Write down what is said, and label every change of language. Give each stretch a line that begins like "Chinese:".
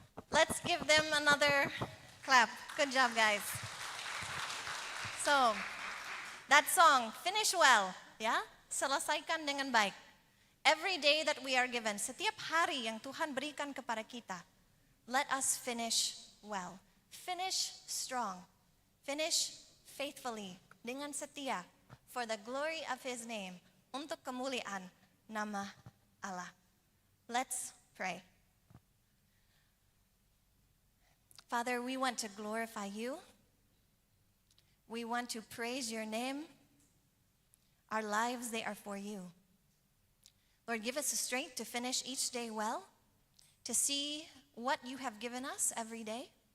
English: Let's give them another clap. Good job, guys. So, that song, finish well, ya.
Indonesian: Selesaikan dengan baik.
English: Every day that we are given,
Indonesian: setiap hari yang Tuhan berikan kepada kita,
English: let us finish well. Finish strong. Finish faithfully,
Indonesian: dengan setia,
English: for the glory of His name,
Indonesian: untuk kemuliaan nama Allah.
English: Let's pray. Father, we want to glorify you. We want to praise your name. Our lives, they are for you. Lord, give us the strength to finish each day well, to see what you have given us every day.